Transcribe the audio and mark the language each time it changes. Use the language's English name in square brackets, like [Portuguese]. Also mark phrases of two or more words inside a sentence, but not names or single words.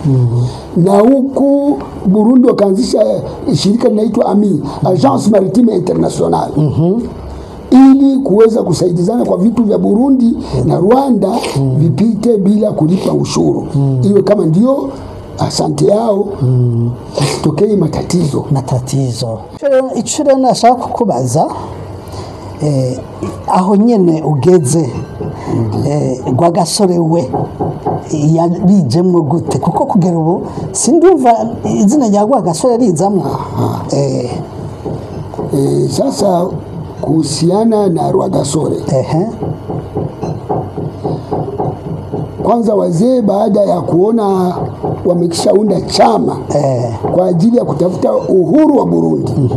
[Swahili] Na huku Burundi wakaanzisha shirika linaitwa AMI, Agence Maritime Internationale. Ili kuweza kusaidizana kwa vitu vya Burundi na Rwanda vipite bila kulipa ushuru. Iwe kama ndio asante yao, isitokee matatizo. [Rundi] Icyo rero nashaka kukubaza, aho nyene ugeze Rwagasore we yabijemwe gute? Kuko kugera ubu sindumva izina rya Rwagasore rizamwe. [Swahili] Sasa kuhusiana na Rwagasore, kwanza wazee baada ya kuona wamekishaunda chama kwa ajili ya kutafuta uhuru wa Burundi.